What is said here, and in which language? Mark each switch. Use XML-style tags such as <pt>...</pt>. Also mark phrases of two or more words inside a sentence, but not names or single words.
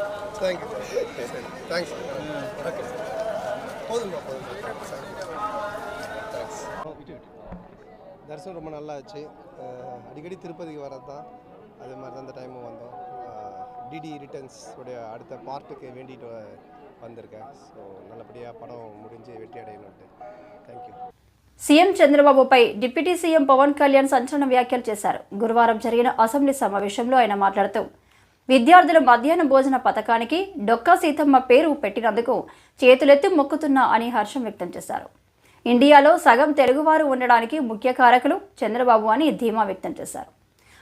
<en>thank you thanks okay</en> <ta>போதுங்க போதும்</ta> <en>தேங்க்ஸ்.</en> <ta>தரிசனம் ரொம்ப நல்லா ஆச்சு. அடிக்கடி திருப்பதிக்கு வரது தான், அதே மாதிரி தான் இந்த டைமும் வந்தோம். டிடி ரிட்டர்ன்ஸ் உடைய அடுத்த பார்ட்டுக்கு வேண்டிட்டு வந்திருக்கேன். ஸோ நல்லபடியாக படம் முடிஞ்சு வெற்றி அடையணும்ட்டு.</ta> <en>தேங்க்யூ.</en> <te>సీఎం చంద్రబాబుపై డిప్యూటీ సీఎం పవన్ కళ్యాణ్ సంచలన వ్యాఖ్యలు చేశారు. గురువారం జరిగిన అసెంబ్లీ సమావేశంలో ఆయన మాట్లాడుతూ విద్యార్థుల మధ్యాహ్న భోజన పథకానికి డొక్కా సీతమ్మ పేరు పెట్టినందుకు చేతులెత్తి మొక్కుతున్నా అని హర్షం వ్యక్తం చేశారు. ఇండియాలో సగం తెలుగువారు ఉండడానికి ముఖ్య కారకులు చంద్రబాబు అని ధీమా వ్యక్తం చేశారు.</te>